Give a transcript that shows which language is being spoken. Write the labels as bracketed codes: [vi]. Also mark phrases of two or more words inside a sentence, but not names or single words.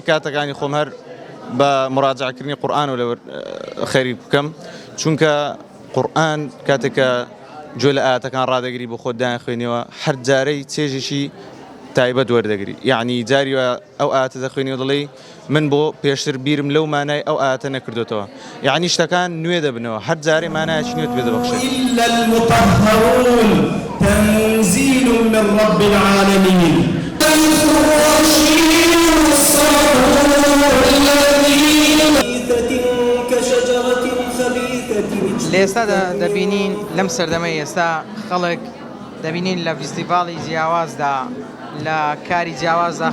[ckb] کاتەکانی خۆم هەر بە مراجعەکردنی قورآن و لە خەریک بکەم چونکە قورآن کاتێکە جۆ لە ئاەتەکان ڕادەگری بۆ خۆت دایان خوێنیەوە هەر جارەی چێژێکی تایبەت وەردەگری یعنی جاری ئەو ئاەتە دەخوێنی و دەڵێ من بۆ پێشتر بیرم لەو مانای ئەو ئاەتە نەکردوتەوە یعنی شتەکان نوێ دەبنەوە هەر جارێ مانایەکی نوێت پێ دەبەخشێت. [ar] إلا المطهرون تنزيل من رب العالمين [ckb] لە ئێستا دەبینین لەم سەردەمەی ئێستا خەڵک دەبینین لە فیستیڤاڵی جیاوازدا لە کاری جیاوازدا